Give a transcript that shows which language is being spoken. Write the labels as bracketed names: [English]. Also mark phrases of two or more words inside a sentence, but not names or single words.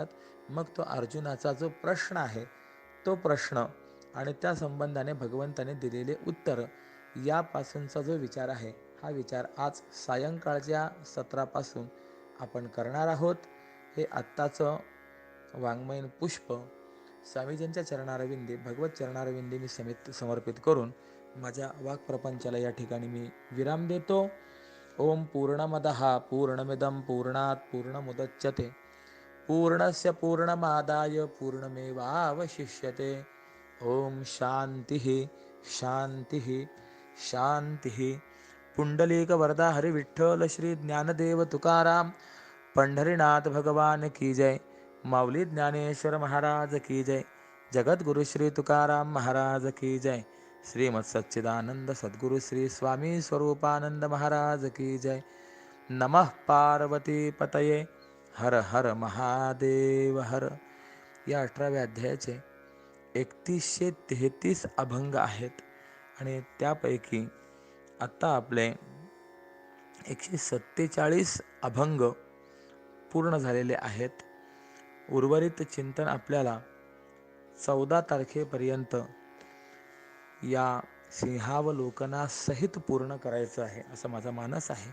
[Marathi] मग तो अर्जुनाचा जो प्रश्न आहे तो प्रश्न आणि त्या संबंधाने भगवंताने दिलेले उत्तर यापासूनचा जो विचार आहे, हा विचार आज सायंकाळच्या सत्रापासून आपण करणार आहोत. हे आत्ताचं वाङ्मयीन पुष्प स्वामीजींच्या चरणारविंदी, भगवत चरणारविंदी मी समर्पित करून माझ्या वाक्प्रपंचाला या ठिकाणी मी विराम देतो. [Sanskrit] ओम पूर्णमदः पूर्णमिदं पूर्णात् पूर्णमुदच्यते पूर्णस्य पूर्णमादाय पूर्णमेवावशिष्यते. ओम शांतिः शांतिः शांतिः. [Marathi] पुंडलीक वरदा हरि विठ्ठल श्री ज्ञानदेव तुकाराम पंढरीनाथ [Hindi] भगवान की जय. [Marathi] माऊली ज्ञानेश्वर [Hindi] महाराज की जय. [Marathi] जगद्गुरु श्री तुकाराम [Hindi] महाराज की जय. [Marathi] श्रीमद सच्चिदानंद सद्गुरु श्री स्वामी स्वरूपानंद [Hindi] महाराज की जय. [Sanskrit] नमः पार्वती पतये हर हर महादेव हर. [Marathi] या 18व्या अध्यायाचे 3133 अभंग आहेत आणि त्यापैकी आता आपले 147 अभंग पूर्ण झालेले आहेत. उर्वरित चिंतन आपल्याला 14 तारखेपर्यंत या सिंहावलोकनासहित पूर्ण करायचं आहे असं माझा मानस आहे.